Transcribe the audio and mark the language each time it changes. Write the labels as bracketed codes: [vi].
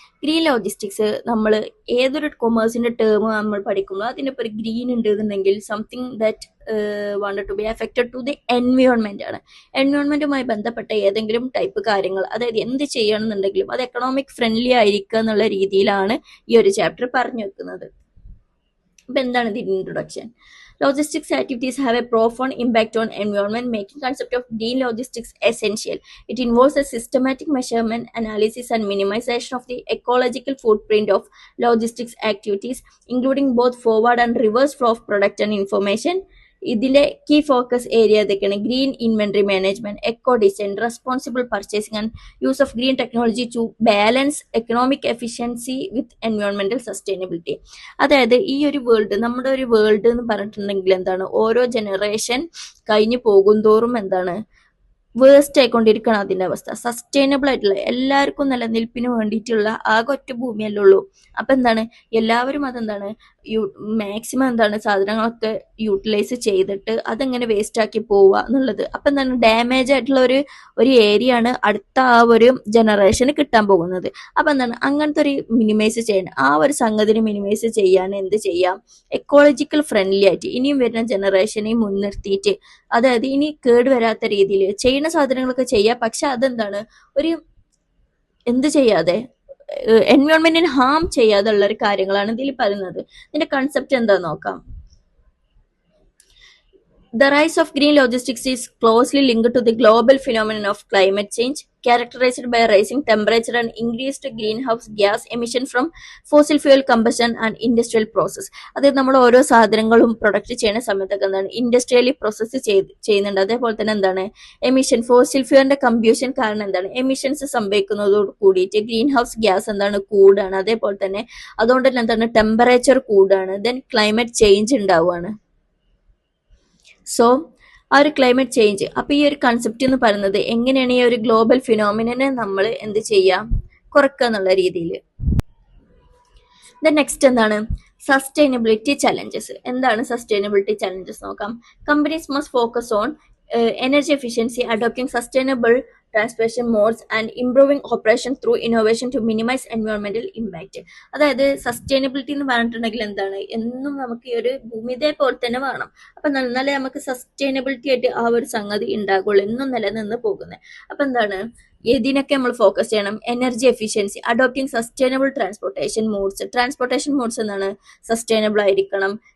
[ml] Green logistics നമ്മൾ ഏതൊരു കൊമേഴ്സിന്റെ term നമ്മൾ പഠിക്കുമ്പോൾ അതിൻ്റെ ഇപ്പോൾ ഒരു ഗ്രീൻ ഉണ്ട് എന്നുണ്ടെങ്കിൽ [en] something that wanted to be affected to the environment [ml] ആണ്. എൻവയോൺമെന്റുമായി ബന്ധപ്പെട്ട ഏതെങ്കിലും ടൈപ്പ് കാര്യങ്ങൾ, അതായത് എന്ത് ചെയ്യണമെന്നുണ്ടെങ്കിലും അത് എക്കണോമിക് ഫ്രണ്ട്ലി ആയിരിക്കുക എന്നുള്ള രീതിയിലാണ് ഈ ഒരു ചാപ്റ്റർ പറഞ്ഞു വെക്കുന്നത്. അപ്പം എന്താണ് ഇതിന്റെ introduction? [en] Logistics activities have a profound impact on environment, making concept of green logistics essential. It involves a systematic measurement, analysis, and minimization of the ecological footprint of logistics activities, including both forward and reverse flow of product and information. [ml] ഇതിലെ key focus area ഇതൊക്കെയാണ്: [en] Green inventory management, echo design, responsible purchasing and use of green technology to balance economic efficiency with എൻവയോൺമെന്റൽ sustainability. [ml] അതായത് ഈ ഒരു world, നമ്മുടെ ഒരു world എന്ന് പറഞ്ഞിട്ടുണ്ടെങ്കിൽ എന്താണ്, ഓരോ ജനറേഷൻ കഴിഞ്ഞു പോകും തോറും എന്താണ് വേസ്റ്റ് ആയിക്കൊണ്ടിരിക്കണം അതിന്റെ അവസ്ഥ. സസ്റ്റൈനബിൾ ആയിട്ടുള്ള എല്ലാവർക്കും നിലനിൽപ്പിന് വേണ്ടിയിട്ടുള്ള ആകെ ഒറ്റ ഭൂമിയല്ലേ ഉള്ളൂ. അപ്പൊ എന്താണ് എല്ലാവരും അതെന്താണ് മാക്സിമം എന്താണ് സാധനങ്ങളൊക്കെ യൂട്ടിലൈസ് ചെയ്തിട്ട് അതെങ്ങനെ വേസ്റ്റ് ആക്കി പോവുക എന്നുള്ളത്. അപ്പൊ എന്താണ് ഡാമേജ് ആയിട്ടുള്ള ഒരു ഏരിയ ആണ് അടുത്ത ആ ഒരു ജനറേഷന് കിട്ടാൻ പോകുന്നത്. അപ്പൊ എന്താണ് അങ്ങനത്തെ ഒരു മിനിമൈസ് ചെയ്യണം. ആ ഒരു സംഗതിനെ മിനിമൈസ് ചെയ്യാൻ എന്ത് ചെയ്യാം? എക്കോളജിക്കൽ ഫ്രണ്ട്ലി ആയിട്ട് ഇനിയും വരുന്ന ജനറേഷനെ മുൻനിർത്തിയിട്ട്, അതായത് ഇനി കേടുവരാത്ത രീതിയിൽ ചെയ്യുന്ന സാധനങ്ങളൊക്കെ ചെയ്യാം. പക്ഷെ അതെന്താണ് ഒരു എന്ത് ചെയ്യാതെ എൻവയോൺമെന്റിന് ഹാം ചെയ്യാതെ ഉള്ള ഒരു കാര്യങ്ങളാണ് ഇതിൽ പറയുന്നത്. ഇതിന്റെ കൺസെപ്റ്റ് എന്താ നോക്കാം. [en] The rise of green logistics is closely linked to the global phenomenon of climate change, characterized by rising temperature and increased greenhouse gas emission from fossil fuel combustion and industrial process. [ml] അതായത് നമ്മൾ ഓരോ സാധനങ്ങളും product ചെയ്യുന്ന സമയത്തൊക്കെ എന്താണ് industrially process ചെയ്യുന്നുണ്ട്. അതേപോലെ തന്നെ എന്താണ് എമിഷൻ, ഫോസിൽ ഫ്യൂലിന്റെ കമ്പ്യൂഷൻ കാരണം എന്താണ് എമിഷൻസ് സംഭവിക്കുന്നതോട് കൂടിയിട്ട് ഗ്രീൻ ഹൗസ് ഗ്യാസ് എന്താണ് കൂടാണ്. അതേപോലെ തന്നെ അതുകൊണ്ട് തന്നെ എന്താണ് ടെമ്പറേച്ചർ കൂടാണ്. ദെൻ ക്ലൈമറ്റ് ചേഞ്ച് ഉണ്ടാവുകയാണ്. സോ ആ ഒരു ക്ലൈമറ്റ് ചേഞ്ച്, അപ്പൊ ഈ ഒരു കൺസെപ്റ്റ് എന്ന് പറയുന്നത് എങ്ങനെയാണ് ഈ ഒരു ഗ്ലോബൽ ഫിനോമിനെ നമ്മൾ എന്ത് ചെയ്യാം, കുറക്കുക എന്നുള്ള രീതിയിൽ. നെക്സ്റ്റ് എന്താണ് സസ്റ്റൈനബിലിറ്റി ചലഞ്ചസ്. എന്താണ് സസ്റ്റൈനബിലിറ്റി ചലഞ്ചസ് നോക്കാം. [en] Companies must focus on energy efficiency, adopting sustainable transportation modes and improving operation through innovation to minimize environmental impact. [ml] അതായത് സസ്റ്റൈനബിലിറ്റി എന്ന് പറഞ്ഞിട്ടുണ്ടെങ്കിൽ എന്താണ്, എന്നും നമുക്ക് ഈ ഒരു ഭൂമി ഇതേപോലെ തന്നെ വേണം. അപ്പൊ എന്നാലേ നമുക്ക് സസ്റ്റൈനബിലിറ്റി ആയിട്ട് ആ ഒരു സംഗതി ഉണ്ടാകുള്ളൂ, എന്നും നിലനിന്ന് പോകുന്നത്. അപ്പൊ എന്താണ് ഇതിനൊക്കെ നമ്മൾ ഫോക്കസ് ചെയ്യണം. [en] energy efficiency, adopting sustainable transportation modes [ml] എന്താണ് സസ്റ്റൈനബിൾ ആയിരിക്കണം.